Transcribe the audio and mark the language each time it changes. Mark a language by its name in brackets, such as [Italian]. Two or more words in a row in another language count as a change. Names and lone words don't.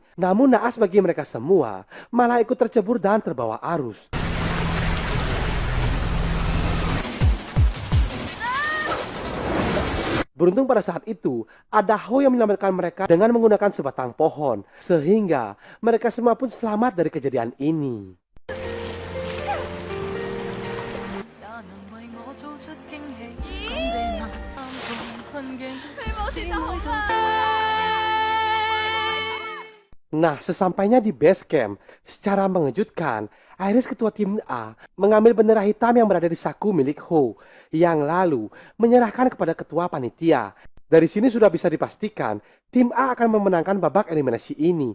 [Indonesian] Namun naas bagi mereka semua, malah ikut tercebur dan terbawa arus. Beruntung pada saat itu, ada Ho yang menyelamatkan mereka dengan menggunakan sebatang pohon. Sehingga mereka semua pun selamat dari kejadian ini. [Cantonese] 也能為我做出驚喜，講秘密，探尋困境，你冇事就好啦。 [Indonesian] Nah, sesampainya di [English] base camp, [Indonesian] secara mengejutkan, Iris ketua tim A mengambil bendera hitam yang berada di saku milik Ho, yang lalu menyerahkan kepada ketua panitia. Dari sini sudah bisa dipastikan, tim A akan memenangkan babak eliminasi ini.